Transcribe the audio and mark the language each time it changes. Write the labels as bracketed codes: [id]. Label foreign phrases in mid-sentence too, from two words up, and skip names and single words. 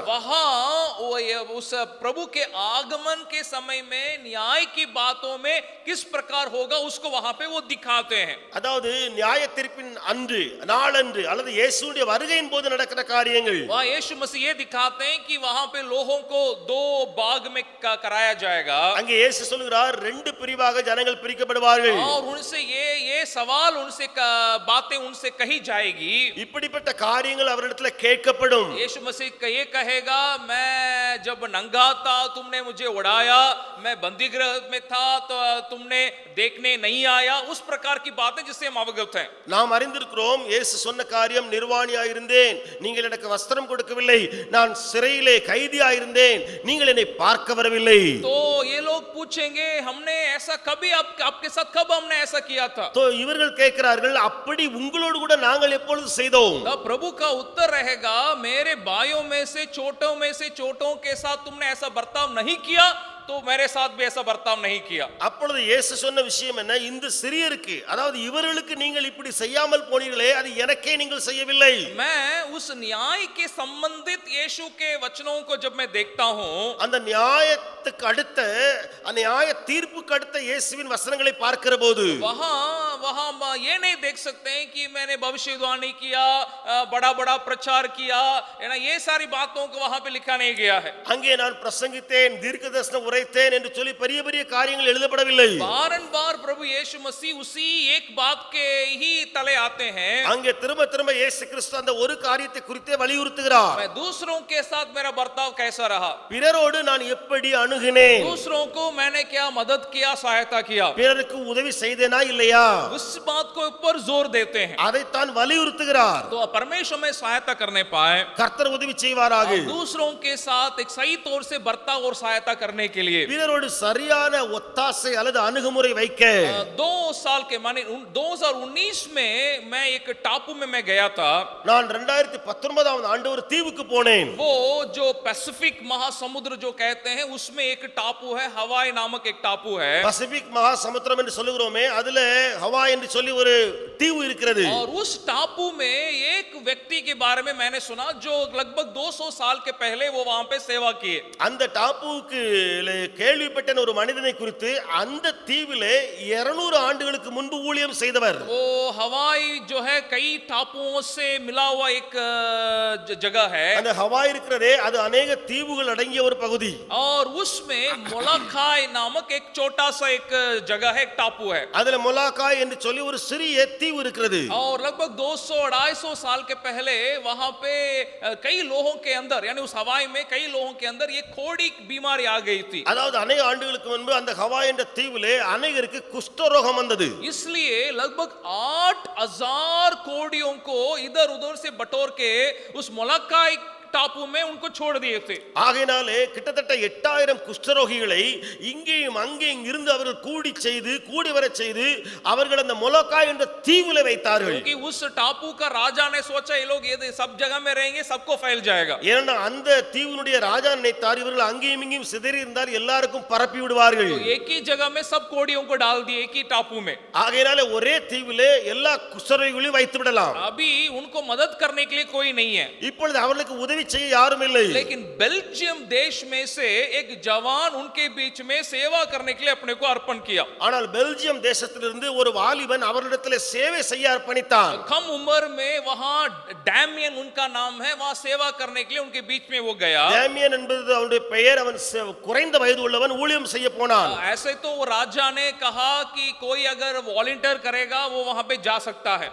[hi] वहां उस प्रभु के आगमन के समय में न्याय की बातों में किस प्रकार होगा उसको वहां पे वो दिखाते हैं. [ta] அதாவது நியாய தீர்ப்பின் அன்று, நாளன்று அல்லது இயேசுவுடைய வருகையின் போது நடக்கிற காரியங்கள். [hi] वहां यीशु मसीह ये दिखाते हैं कि वहां पे लोगों को दो भाग में कराया जाएगा. [ta] அங்கே இயேசு சொல்கிறார், ரெண்டு பிரிவாக ஜனங்கள் பிரிக்கப்படுவார்கள். [hi] और उनसे ये सवाल, उनसे बातें उनसे कही जाएगी. [ta] இப்படிப்பட்ட காரியங்கள் அவரிடத்தில் கேட்கப்படும். [hi] यीशु मसीह ये कहेगा, मैं जब नंगा था तुमने मुझे उड़ाया, मैं बंदीगृह में था तो तुमने देखने नहीं आया. उस प्रकार की बातें जिससे हम अवगत हैं. [ta] நாம் அறிந்திருக்கிறோம், இயேசு சொன்ன காரியம், நிர்வாணியாயிருந்தேன், நீங்கள் எனக்கு வஸ்திரம் கொடுக்கவில்லை, நான் சிறையிலே கைதியாயிருந்தேன், நீங்கள் என்னை பார்க்க வரவில்லை. [hi] तो ये लोग पूछेंगे, हमने ऐसा कभी आपके साथ कब हमने ऐसा किया था? [ta] तो இவர்கள் கேட்கிறார்கள், அப்படி உங்களோடு கூட நாங்கள் எப்பொழுது செய்தோம்? [hi] तब प्रभु का उत्तर रहेगा, मेरे भाइयों में से छोटों के साथ तुमने ऐसा बर्ताव नहीं किया, तो मेरे साथ भी ऐसा बर्ताव नहीं किया। [ta] அப்பொழுது இயேசு சொன்ன விஷயம் என்ன? இந்த சிறியருக்கு, அதாவது இவர்களுக்கு நீங்கள் இப்படி செய்யாமல் போனீர்களே, அது எனக்கே நீங்கள் செய்யவில்லை. [hi] मैं उस न्याय के संबंधित यीशु के वचनों को जब मैं देखता हूं, [ta] அந்த நியாயத்துக்கு அடுத்த, நியாய தீர்ப்புக்கு அடுத்த இயேசுவின் வசனங்களை பார்க்கிற போது [hi] वहां ये नहीं देख सकते हैं कि मैंने भविष्यवाणी किया, बड़ा बड़ा प्रचार किया, है ना, ये सारी बातों को वहां पे लिखा नहीं गया है। [ta] அங்கே நான் பிரசங்கித்தேன், தீர்க்கதரிசனம் உரைத்தேன் என்று சொல்லி பெரிய பெரிய காரியங்கள் எழுதப்படவில்லை. [hi] बारंबार प्रभु यीशु मसीह उसी एक बात के ही तले आते हैं। [ta] அங்கே திரும்ப திரும்ப இயேசு கிறிஸ்து அந்த ஒரு காரியத்தை குறித்தே வலியுறுத்துகிறார். [hi] मैं दूसरों के साथ मेरा बर्ताव कैसा रहा, [ta] பிறரோடு நான் எப்படி அணுகினேன், [hi] दूसरों को मैंने क्या मदद किया, सहायता किया, [ta] பிறருக்கு उदவி செய்தேனா இல்லையா, [hi] उस बात को ऊपर जोर देते हैं। [ta] அதைத்தான் வலியுறுத்துகிறார். [hi] तो परमेश्वर में सहायता करने पाए, [ta] கர்த்தர் உதவி செய்வாராக. [hi] दूसरों के साथ एक सही तौर से बर्ताव और सहायता करने के लिए [ta] பிறரோடு சரியான ஒத்தாசை அல்லது அணுகுமுறை வைக்க [hi] 2 साल के माने 2019 में मैं एक टापू में मैं गया था। [ta] நான் 2019ஆம் ஆண்டு ஒரு தீவுக்கு போனேன். [hi] वो जो पैसिफिक महासमुद्र जो कहते हैं उसमें एक टापू है, हवाई नामक एक टापू है। [ta] பசிபிக் மகா சமுத்திரம் என்று சொல்லுகிறோமே, அதுல ஹவாய் என்று சொல்லி ஒரு தீவு இருக்கிறது. [hi] और उस टापू में एक व्यक्ति के बारे में मैंने सुना जो लगभग 200 साल के पहले वो वहां पे सेवा किए। [ta] அந்த டாப்புக்கு கேள்விப்பட்ட ஒரு மனிதனை குறித்து, அந்த தீவிலே 200 ஆண்டுகளுக்கு முன்பு ஊழியம் செய்தவர். [hi] वो हवाई जो है कई टापुओं से मिला हुआ एक जगह है, [ta] அந்த ஹவாய் இருக்கிறதே அது अनेक தீவுகள் அடங்கிய ஒரு பகுதி. [hi] और उसमें मोलाकाय नामक एक छोटा सा एक जगह है, एक टापू है। [ta] அதுல மொலாக்காய் என்று சொல்லி ஒரு சிறிய தீவு இருக்கிறது. [hi] और लगभग 200-250 साल के पहले वहां पे कई लोगों के अंदर, यानी उस हवाई में कई लोगों के अंदर ये कोड़ी बीमारी आ गई थी। [ta] அதாவது अनेक ஆண்டுகளுக்கு முன்பு அந்த ஹவாய் என்ற தீவிலே அநேகருக்கு குஷ்டரோகம் வந்தது. [hi] इसलिए लगभग 8000 कोड़ियों को इधर उधर से बटोर के उस मोलाकाई टापू में उनको छोड़ दिए थे। [ta] ஆகையினாலே கிட்டத்தட்ட 8000 குஷ்டரோகிகளை இங்கேயும் அங்கேயும் இருந்து அவர்கள் கூடி வர செய்து அவர்கள் அந்த மொலக்காய் என்ற தீவிலே வைத்தார்கள். [hi] क्योंकि उस टापू का राजा ने सोचा ये लोग ये सब जगह में रहेंगे, सबको फैल जाएगा। [ta] ஏன்னா அந்த தீவினுடைய ராஜா நினைத்தார் இவர்கள் அங்கேயும் இங்கேயும் சிதறி இருந்தால் எல்லாருக்கும் பரப்பி விடுவார்கள். [hi] तो एक ही जगह में सब कोड़ियों को डाल दिए, एक ही टापू में। [ta] ஆகையினாலே ஒரே தீவிலே எல்லா குஷ்டரோகிகளையும் வைத்து விடலாம். [hi] अभी उनको मदद करने के लिए कोई नहीं है, [ta] இப்பொழுது அவர்களுக்கு உதவி செய்ய யாரும் இல்லை. [hi] लेकिन बेल्जियम देश में से एक जवान उनके बीच में सेवा करने के लिए अपने को अर्पण किया। [ta] ஆனால் பெல்ஜியம் தேசத்திலிருந்து ஒரு வாலிபன் அவர்களிடத்தில் சேவை செய்ய அர்ப்பணித்தான். [hi] कम उम्र में वहां डैमियन उनका नाम है, वहां सेवा करने के लिए उनके बीच में वो गया। [ta] டேமியன் என்பது அவனுடைய பெயர். அவன் குறைந்த வயது உள்ளவன், ஊழியம் செய்ய போனான். [hi] ऐसे तो वो राजा ने कहा कि कोई अगर वॉलंटियर करेगा वो वहां पे जा सकता है।